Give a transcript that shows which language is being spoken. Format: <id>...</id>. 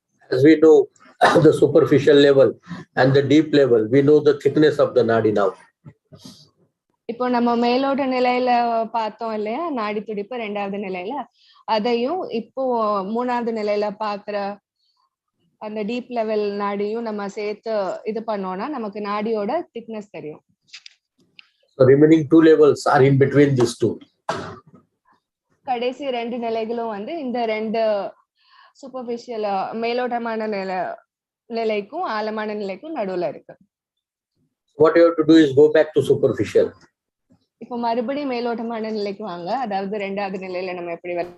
<en>As we know the superficial level and the deep level, we know the thickness of the nadi now.</en> <ta>இப்போ நம்ம மேலோட்ட நிலையில பார்த்தோம் இல்லையா நாடி துடிப்பு, ரெண்டாவது நிலையில அதையும் இப்போ மூணாவது நிலையில பாக்குற அந்த டீப் லெவல் நாடியும் நம்ம சேர்த்து இது பண்ணோம்னா நமக்கு நாடியோட திக்னஸ் தெரியும்.</ta> <en>So remaining two levels are in between these two.</en> <ta>கடைசி ரெண்டு நிலைகளும் வந்து இந்த ரெண்டு சூப்பர்ஃபிஷியல் மேலோட்டமான நிலைக்கும் ஆழமான நிலைக்கும் நடுவுல இருக்கு.</ta> <en>What you have to do is go back to superficial.</en> <ta>இப்போ மறுபடியும் மேலோட்டமான நிலைக்கு வாங்க, அதாவது ரெண்டாவது நிலையில நம்ம எப்படி</ta>